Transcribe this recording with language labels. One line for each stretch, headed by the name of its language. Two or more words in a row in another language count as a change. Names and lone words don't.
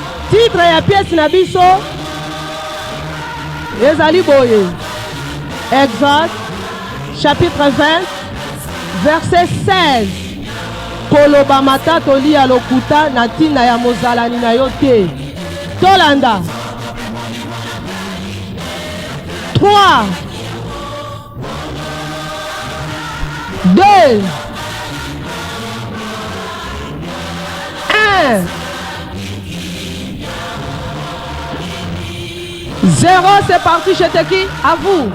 Lingala: Titre ya pièce na biso ezali boye.
French: Exode, chapitre vingt, verset seize.
Lingala: Koloba matata olia lokuta na ntina ya mozalani na yo te. Tolanda.
French: Trois. Deux. Un. Zéro, c'est parti, G T Q, à vous.